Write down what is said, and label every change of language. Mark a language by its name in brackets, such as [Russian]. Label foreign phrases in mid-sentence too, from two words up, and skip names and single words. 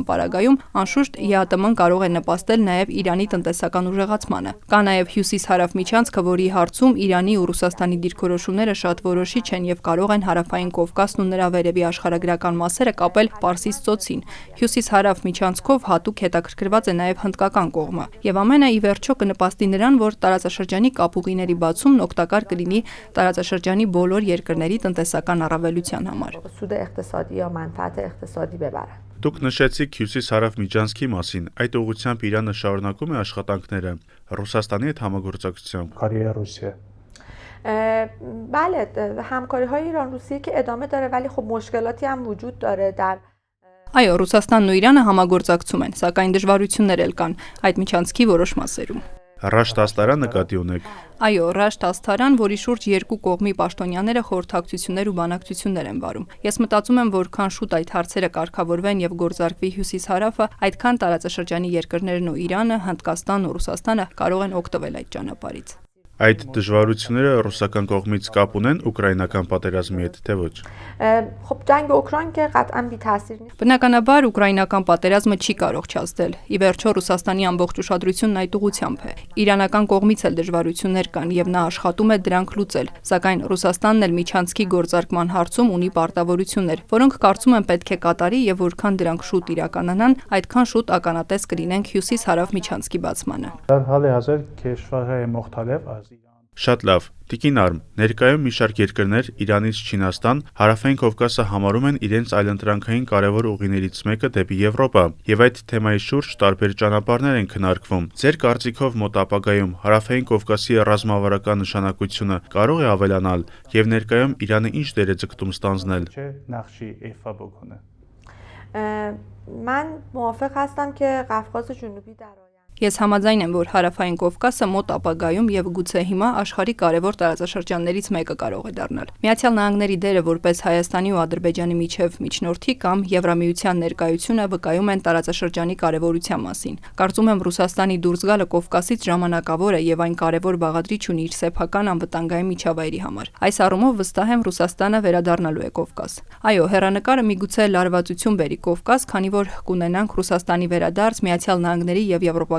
[Armenian] պարագայում, անշուշտ ԵԱՏՄ-ն կարող է նպաստել նաեւ Իրանի տնտեսական ուժեղացմանը։ Կա նաեւ հյուսիս-հարավ միջանցքը, որի հարցում Իրանի ու Ռուսաստանի դիրքորոշումները շատ որոշիչ են եւ կարող են Հարավային Կովկասն ու նրա վերևի աշխարհագրական մասերը կապել Պարսից ծոցին։ Հյուսիս-հարավ միջանցքով հատուկ հետաքրքրված է նաեւ հնդկական կողմը։ Եվ ամենը ի վերջո կնպաստի նրան, որ տարածաշրջանի կապուղիների բացումն օգտակար կլինի տարածաշրջանի բոլոր երկրների տնտեսական առավելության համար։ [Persian] سود اقتصادی یا منفعت اقتصادی ببرن [Armenian] Դուք նշեցիք Հյուսիս-հարավ միջանցքի մասին, այդ ուղղությամբ Իրանը շարունակում է աշխատանքները Ռուսաստանի հետ համագործակցությամբ։ Կարիե Ռուսիա [Persian] بله همکاری های ایران روسیه که ادامه داره ولی خب مشکلاتی هم وجود داره در [Armenian] Այո, Ռուսաստանն ու Իրանը համագործակցում են, սակայն դժվարություններ էլ կան այդ միջանցքի որոշ մասերում։ Ռաշտ աստարան նկատի ունեք։ Այո, Ռաշտ աստարան, որի շուրջ երկու կողմի պաշտոնյաները խորհրդակցություններ ու բանակցություններ են վարում։ Ես մտածում եմ, որքան շուտ այդ հարցերը կարգավորվեն եւ գործարկվի Հյուսիս-հարավը, այդքան տարածաշրջանի երկրներն ու Իրանը, Հնդկաստանն ու Ռուսաստանը կարող են օգտվել այդ ճանապարհից։ Այդ դժվարությունները ռուսական կողմից կապ ունեն ուկրաինական պատերազմի հետ, թե ոչ։ [Persian] خب جنگ اوکراین که قطعا بی تاثیر نیست [Armenian] Բնականաբար ուկրաինական պատերազմը չի կարող չազդել։ Ի վերջո Ռուսաստանի ամբողջ ուշադրությունն այդ ուղղությամբ է։ Իրանական կողմից էլ դժվարություններ կան եւ նա աշխատում է դրանք լուծել, սակայն Ռուսաստանն էլ միջանցքի գործարկման հարցում ունի պարտավորություններ, որոնք կարծում եմ պետք է կատարի եւ որքան դրանք շուտ իրականանան, այդքան շուտ ականատես կլինենք Հյուսիս-հարավ միջանցքի բացմանը։ [Persian] در حال حاضر کشورهای مختلف از ایران [Armenian] Շատ լավ։ Տիկին Արմ, ներկայում մի շարք երկրներ Իրանից Չինաստան, Հարավային Կովկասը համարում են իրենց այլընտրանքային կարևոր ուղիներից մեկը դեպի Եվրոպա, եւ այդ թեմայի շուրջ տարբեր ճանապարհներ են քննարկվում։ Ձեր կարծիքով մոտ ապագայում Հարավային Կովկասի ռազմավարական նշանակությունը կարող է ավելանալ եւ ներկայում Իրանը ինչ դեր է ձգտում ստանձնել։ [Persian] چه نقشی ایفا بکنه من موافق هستم که قفقاز جنوبی در آینده [Armenian] Ես համաձայն եմ, որ Հարավային Կովկասը մոտ ապագայում եւ գուցե հիմա աշխարհի կարևոր տարածաշրջաններից մեկը կարող է դառնալ։ Միացյալ Նահանգների դերը որպես Հայաստանի ու Ադրբեջանի միջև միջնորդի կամ Եվրամիության ներկայությունը վկայում են տարածաշրջանի կարևորության մասին։ Կարծում եմ Ռուսաստանի դուրս գալը Կովկասից ժամանակավոր է եւ այն կարևոր բաղադրիչ ունի իր սեփական անվտանգային միջավայրի համար։ Այս առումով վստահ եմ Ռուսաստանը վերադառնալու է Կովկաս։ Այո, հեռանկարը միգուցե լարվածություն բերի Կովկաս, քանի որ կունենանք Ռուսաստանի վերադարձ Միացյալ Նահանգների եւ Եվրոպական